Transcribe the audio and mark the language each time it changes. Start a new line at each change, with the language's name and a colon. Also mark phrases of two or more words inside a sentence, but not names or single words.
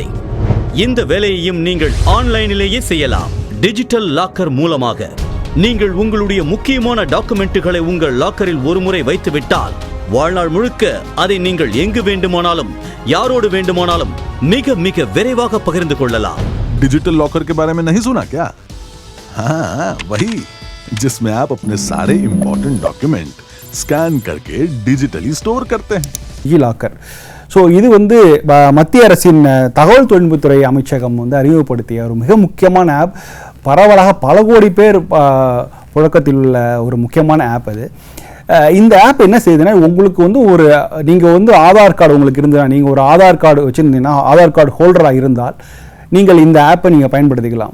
Tamil: இந்த வேலையையும் நீங்கள் ஆன்லைனிலேயே செய்யலாம்.
English: digital locker
Tamil: மூலமாக நீங்கள் உங்களுடைய முக்கியமான டாக்குமெண்ட்டுகளை உங்கள் லாக்கரில் ஒருமுறை வைத்துவிட்டால் வாழ்நாள் முழுக்க அதை நீங்கள் எங்கு வேண்டுமானாலும் யாரோடு வேண்டுமானாலும் மிக மிக விரைவாக பகிர்ந்து கொள்ளலாம்.
English: digital locker
Hindi: के बारे में नहीं सुना क्या? हाँ, वही जिसमें आप अपने सारे
English: important document scan
Hindi: करके
English: digitally store
Hindi: करते हैं.
Tamil: இ லாக்கர். ஸோ இது வந்து மத்திய அரசின் தகவல் தொழில்நுட்பத்துறை அமைச்சகம் வந்து அறிமுகப்படுத்திய ஒரு மிக முக்கியமான ஆப். பரவலாக பல கோடி பேர் புழக்கத்தில் உள்ள ஒரு முக்கியமான ஆப் அது. இந்த ஆப் என்ன செய்யுதுன்னா, உங்களுக்கு வந்து நீங்கள் வந்து ஆதார் கார்டு உங்களுக்கு இருந்ததுன்னா, நீங்கள் ஒரு ஆதார் கார்டு வச்சுருந்தீங்கன்னா, ஆதார் கார்டு ஹோல்டராக இருந்தால் நீங்கள் இந்த ஆப்பை நீங்கள் பயன்படுத்திக்கலாம்.